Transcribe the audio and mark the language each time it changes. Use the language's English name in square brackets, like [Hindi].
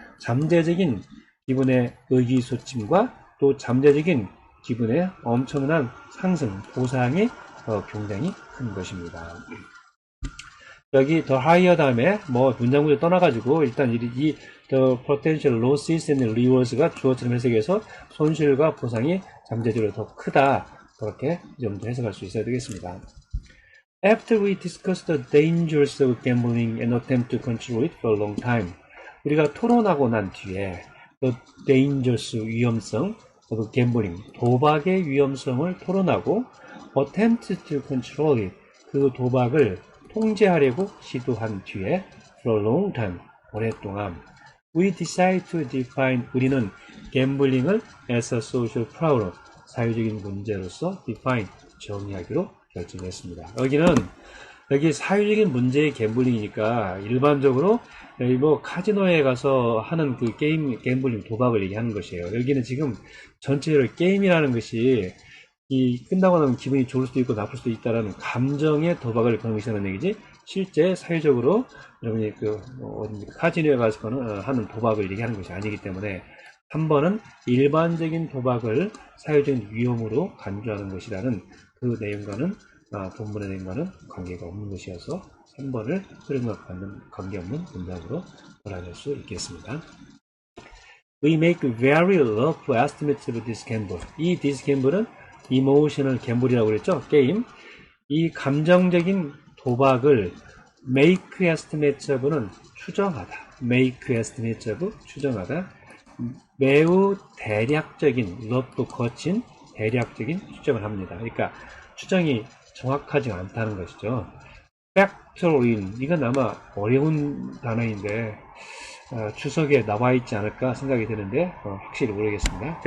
[Korean] 잠재적인 기분의 의기소침과 또 잠재적인 기분의 엄청난 상승, 보상이 굉장히 큰 것입니다. 여기 더 higher 다음에 뭐 문장 구조 떠나가지고 일단 이 the potential losses and rewards가 주어처럼 해석해서 손실과 보상이 잠재적으로 더 크다, 그렇게 이 정도 해석할 수 있어야 되겠습니다. [English] After we discussed the dangers of gambling and attempt to control it for a long time, [Korean] 우리가 토론하고 난 뒤에 the dangers, 위험성, of gambling, 도박의 위험성을 토론하고 attempt to control it, 그 도박을 통제하려고 시도한 뒤에 for a long time, 오랫동안 [English] we decide to define, [Korean] 우리는 갬블링을 as a social problem, 사회적인 문제로서 define, 정의하기로 결정했습니다. 여기 사회적인 문제의 갬블링이니까 일반적으로 여기 뭐 카지노에 가서 하는 그 갬블링 도박을 얘기하는 것이에요. 여기는 지금 전체적으로 게임이라는 것이 이 끝나고 나면 기분이 좋을 수도 있고 나쁠 수도 있다라는 감정의 도박을 거는 얘기지, 실제 사회적으로 여러분이 카지노에 가서 하는 도박을 얘기하는 것이 아니기 때문에 3번은 일반적인 도박을 사회적인 위험으로 간주하는 것이라는 그 내용과는 본문의 내용과는 관계가 없는 것이어서 3번을 흐름과 관계없는 문장으로 돌아갈 수 있겠습니다. [English] We make very rough estimates of this gamble. [Korean] 이 this gamble은 emotional gamble이라고 그랬죠? 게임. 이 감정적인 도박을 make estimates of는 추정하다. make estimates of 추정하다. 매우 대략적인, rough 거친 대략적인 추정을 합니다. 그러니까 추정이 정확하지 않다는 것이죠. factor in, 이건 아마 어려운 단어인데 주석에 나와 있지 않을까 생각이 드는데 확실히 모르겠습니다.